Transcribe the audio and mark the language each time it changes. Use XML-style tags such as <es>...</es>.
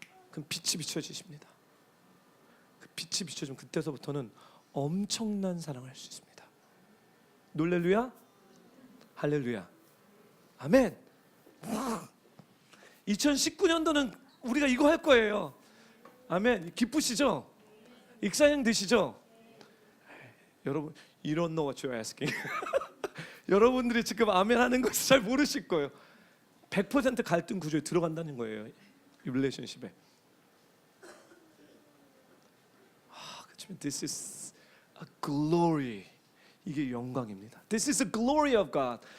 <ko>그럼 빛이 비춰지십니다. 그 빛이 비춰지면 그때서부터는 엄청난 사랑을 할 수 있습니다. 놀렐루야, 할렐루야, 아멘. 2019년도는 우리가 이거 할 거예요. 아멘. 기쁘시죠? 익사양 되시죠? 여러분,</ko> <en>you don't know what you're asking.</en> <ko>여러분들이 지금 아멘 하는 것을 잘 모르실 거예요. 100% 갈등 구조에 들어간다는 거예요. 이 릴레이션십에.</ko> <en>This is a glory.</en> <ko>이게 영광입니다.</ko> <en>This is the glory of God.</en>